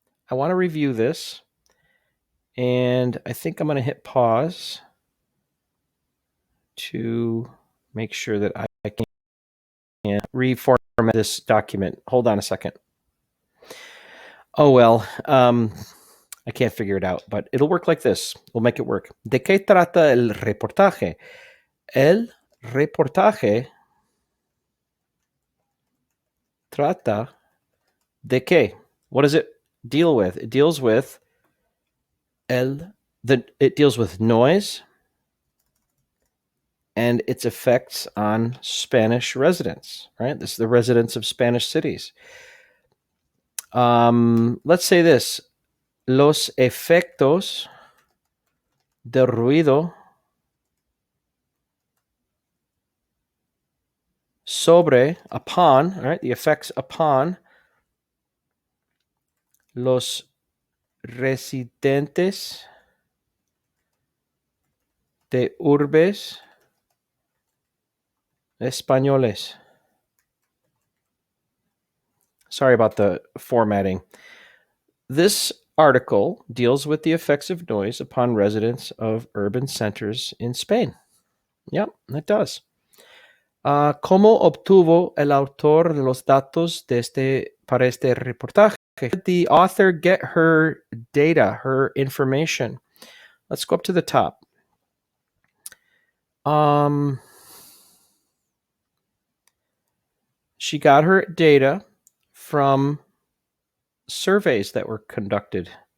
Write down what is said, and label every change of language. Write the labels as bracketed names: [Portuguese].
[English] I want to review this, and I think I'm going to hit pause to make sure that I can reformat this document. Hold on a second. Oh, well, I can't figure it out, but it'll work like this. We'll make it work. [Spanish] ¿De qué trata el reportaje? El reportaje trata de qué? [English] What does it deal with? It deals with it deals with noise and its effects on Spanish residents, right? This is the residents of Spanish cities. Let's say this. [Spanish] Los efectos de ruido sobre, [English] upon, right? The effects upon [Spanish] los residentes de urbes españoles. [English] Sorry about the formatting. This article deals with the effects of noise upon residents of urban centers in Spain. Yep, it does. [Spanish] ¿Cómo obtuvo el autor de los datos para este reportaje? [English] How did the author get her data, her information? Let's go up to the top. She got her data from surveys that were conducted.